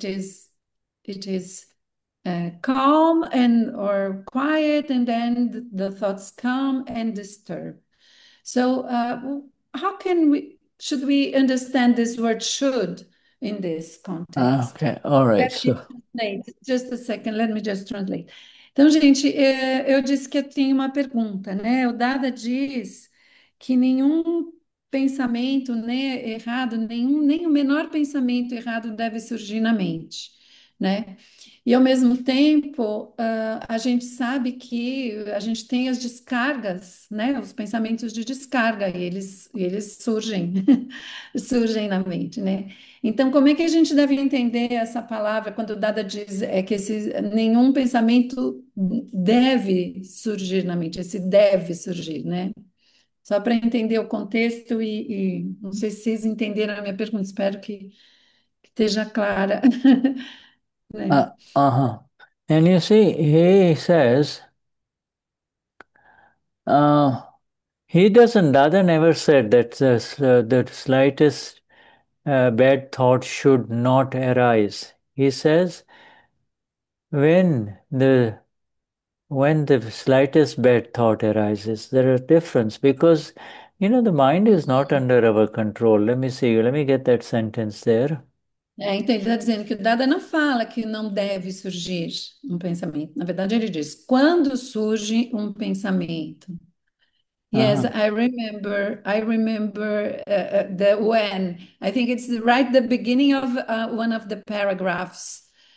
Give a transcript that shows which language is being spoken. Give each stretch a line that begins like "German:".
English: It is calm and or quiet, and then the thoughts come and disturb. So, how should we understand this word should in this context? Okay, all right. Let me So, translate. Just a second, let me just translate.
Portuguese: Então, gente, eu disse que eu tenho uma pergunta, né? O Dada diz que nenhum pensamento, né, errado, nem o menor pensamento errado deve surgir na mente, né? E ao mesmo tempo, a gente sabe que a gente tem as descargas, né? Os pensamentos de descarga, e eles surgem, surgem na mente, né? Então, como é que a gente deve entender essa palavra quando o Dada diz que nenhum pensamento deve surgir na mente, esse deve surgir, né? Só para entender o contexto e não sei se vocês entenderam a minha pergunta, espero que esteja clara, né? uh-huh.
English: And you see, he says, uh, he doesn't, Dada never said that the slightest bad thought should not arise. He says, when the when the slightest bad thought arises, there are difference because the mind is not under our control. Let me see. Let me get that sentence there.
Portuguese: Então, ele está dizendo que o Dada não fala que não deve surgir um pensamento. Na verdade, ele diz: quando surge um pensamento.
English: Yes, Uh-huh. I remember the when. I think it's right the beginning of one of the paragraphs.